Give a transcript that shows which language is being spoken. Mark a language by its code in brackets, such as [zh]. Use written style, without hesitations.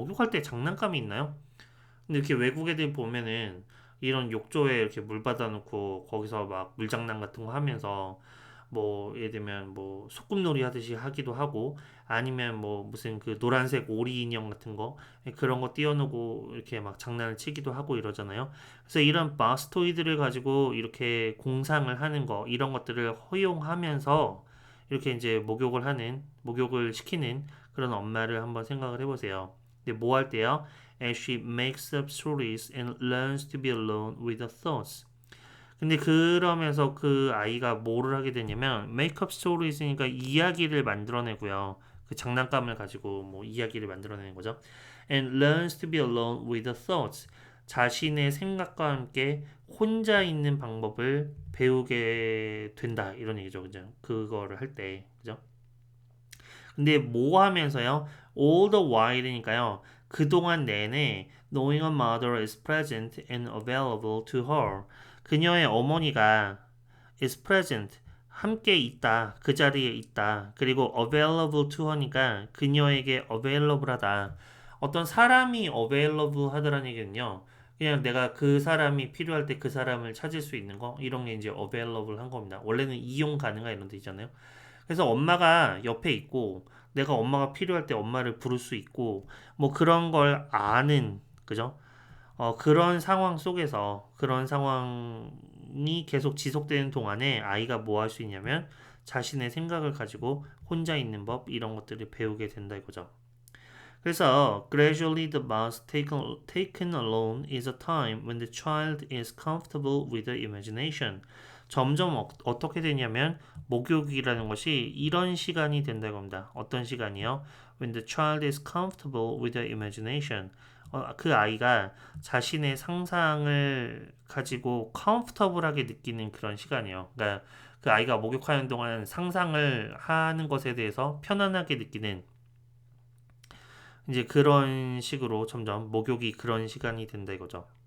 [ko] 목욕할 때 장난감이 있나요? 근데 이렇게 외국 애들 보면은 이런 욕조에 이렇게 물 받아놓고 거기서 막 물장난 같은 거 하면서 뭐 예를 들면 뭐 소꿉놀이 하듯이 하기도 하고 아니면 뭐 무슨 그 노란색 오리 인형 같은 거 그런 거 띄워놓고 이렇게 막 장난을 치기도 하고 이러잖아요. 그래서 이런 바스토이드를 가지고 이렇게 공상을 하는 거 이런 것들을 허용하면서 이렇게 이제 목욕을 시키는 그런 엄마를 한번 생각을 해보세요. 근데 뭐 할 때요? [en] As she makes up stories and learns to be alone with her thoughts. [ko] 근데 그러면서 그 아이가 뭐를 하게 되냐면 [en] make up stories [ko] 니까 이야기를 만들어내고요. 그 장난감을 가지고 뭐 이야기를 만들어내는 거죠. [en] And learns to be alone with her thoughts. [ko] 자신의 생각과 함께 혼자 있는 방법을 배우게 된다 이런 얘기죠. 그죠? 그거를 할 때. 그죠? 근데 뭐 하면서요? [en] All the while이니까요. [ko] 그동안 내내 [en] knowing a mother is present and available to her. [ko] 그녀의 어머니가 is present, 함께 있다, 그 자리에 있다. 그리고 available to her니까 그녀에게 available하다. 어떤 사람이 available 하다라는 얘기는요. 그냥 내가 그 사람이 필요할 때 그 사람을 찾을 수 있는 거 이런 게 이제 available 한 겁니다. 원래는 이용 가능한 이런 데 있잖아요. 그래서 엄마가 옆에 있고 내가 엄마가 필요할 때 엄마를 부를 수 있고 뭐 그런 걸 아는 그죠? 그런 상황 속에서 그런 상황이 계속 지속되는 동안에 아이가 뭐 할 수 있냐면 자신의 생각을 가지고 혼자 있는 법 이런 것들을 배우게 된다 이거죠. [en] 그래서 gradually the bus taken alone is a time when the child is comfortable with the imagination. [ko] 점점 어떻게 되냐면 목욕이라는 것이 이런 시간이 된다고 합니다. 어떤 시간이요? [en] When the child is comfortable with the imagination. [ko] 그 아이가 자신의 상상을 가지고 comfortable하게 느끼는 그런 시간이에요. 그러니까 그 아이가 목욕하는 동안 상상을 하는 것에 대해서 편안하게 느끼는 이제 그런 식으로 점점 목욕이 그런 시간이 된다 이거죠.